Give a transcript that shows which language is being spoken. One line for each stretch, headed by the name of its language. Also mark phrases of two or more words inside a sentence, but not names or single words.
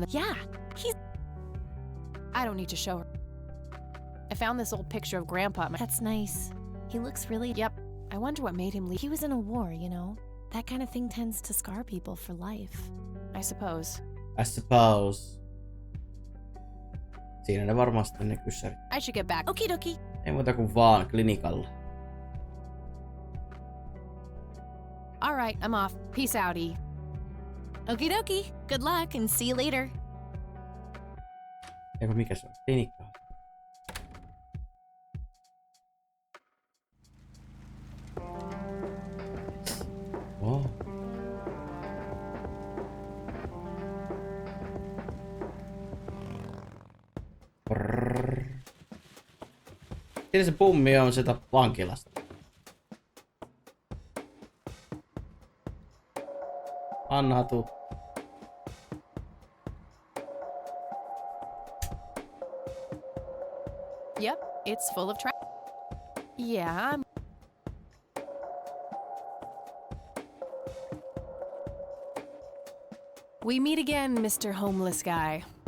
English: Yeah, he's... I don't need to show her. I found this old picture of Grandpa. That's nice. He looks really... Yep. I wonder what made him leave. He was in a war, you know? That kind of thing tends to scar people for life. I suppose. I suppose.
Finnish: Siinä ne varmasti ne kyssärit.
English: I should get back. Okie dokie.
Finnish: Ei muuta kuin vaan klinikalle.
English: All right, I'm off. Peace out, E. Okie dokie. Good luck and see you later.
Finnish: Eiku mikä se on? Klinikka. Oh. Siinä se pummi on sitä vankilasta. Anna tuu.
English: Yep, it's full of trash. Yeah, I'm... We meet again, Mr. Homeless Guy.